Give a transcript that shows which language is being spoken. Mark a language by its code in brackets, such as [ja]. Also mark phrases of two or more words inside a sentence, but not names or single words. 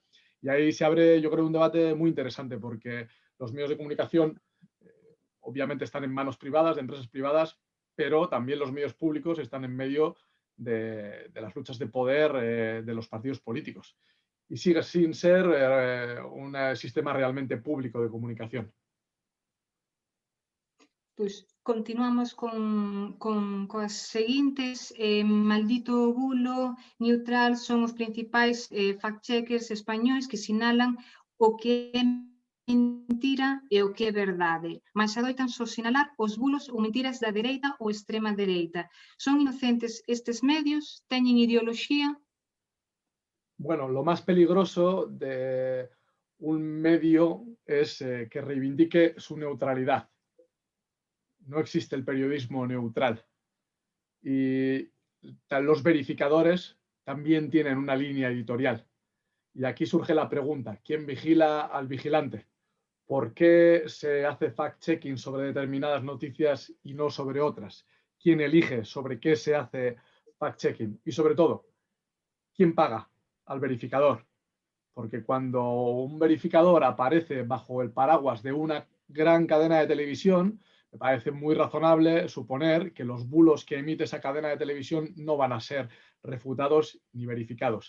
[es] Y ahí se abre, yo creo, un debate muy interesante, porque los medios de comunicación obviamente están en manos privadas, de empresas privadas, pero también los medios públicos están en medio de las luchas de poder de los partidos políticos. Y sigue sin ser un sistema realmente público de comunicación. [gl] Pois continuamos coas seguintes. Maldito Bulo, Neutral son os principais fact-checkers españois que sinalan o que é mentira e o que é verdade, mas adoitan só sinalar os bulos ou mentiras da dereita ou extrema dereita. Son inocentes estes medios? Teñen ideoloxía? [es] Bueno, lo más peligroso de un medio es que reivindique su neutralidad. No existe el periodismo neutral. Y los verificadores también tienen una línea editorial. Y aquí surge la pregunta, ¿quién vigila al vigilante? ¿Por qué se hace fact-checking sobre determinadas noticias y no sobre otras? ¿Quién elige sobre qué se hace fact-checking? Y sobre todo, ¿quién paga al verificador? Porque cuando un verificador aparece bajo el paraguas de una gran cadena de televisión, me parece muy razonable suponer que los bulos que emite esa cadena de televisión no van a ser refutados ni verificados.